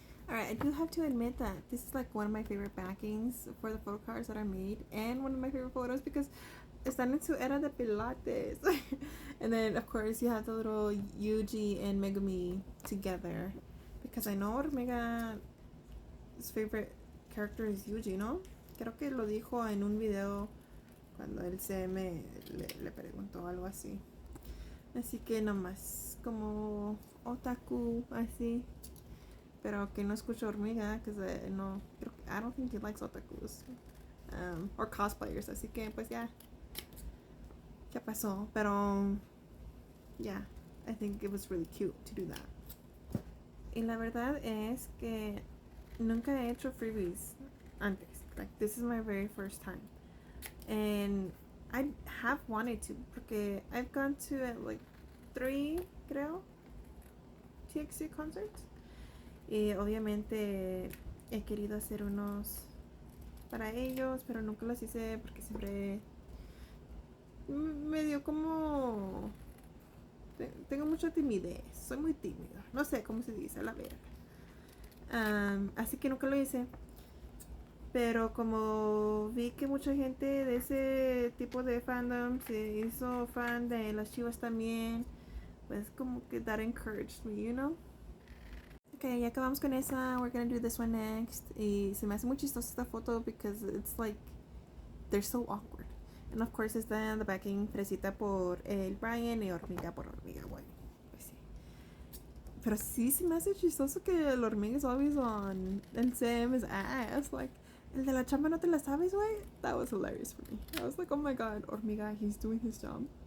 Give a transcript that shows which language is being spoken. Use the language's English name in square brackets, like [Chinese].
[English] Alright, I do have to admit that this is like one of my favorite backings for the photo cards that I made, and one of my favorite photos because [Spanish] están en su era de pilates. [English] And then, of course, you have the little Yuji and Megumi together. Because I know Hormiga's favorite character is Yuji, [Spanish] ¿no? Creo que lo dijo en un video cuando el CM le preguntó algo así. Así que nomás como otaku, así. Pero que no escucho [English] Hormiga, because no, I don't think he likes otakus. Or cosplayers, [Spanish] así que pues ya. ¿Qué pasó? [English] Pero, yeah, I think it was really cute to do that. [Spanish] Y la verdad es que nunca he hecho freebies antes. [English] Like, this is my very first time. And I have wanted to, [Spanish] porque [English] I've gone to like 3, [Spanish] creo, [English] TXT concerts. [Spanish] Y obviamente he querido hacer unos para ellos, pero nunca los hice porque siempre me dio como... Tengo mucha timidez, soy muy tímida, no sé cómo se dice, la verdad. Así que nunca lo hice. Pero como vi que mucha gente de ese tipo de fandom se hizo fan de las Chivas también, pues como que [English] that encouraged me, you know. [Spanish] Okay, ya acabamos con esa. [English] We're gonna do this one next. [Spanish] Y se me hace muy chistosa esta foto [English] because it's like they're so awkward. And of course [Spanish] está en [English] the backing [Spanish] Fresita por el Brian y Hormiga por Hormiga. Bueno, pues sí. Pero sí se me hace chistoso que el Hormiga [English] is always on and Sam's ass. Like, [Spanish] el de la chamba no te la sabes, güey. [English] That was hilarious for me. I was like, oh my god, Hormiga, he's doing his job.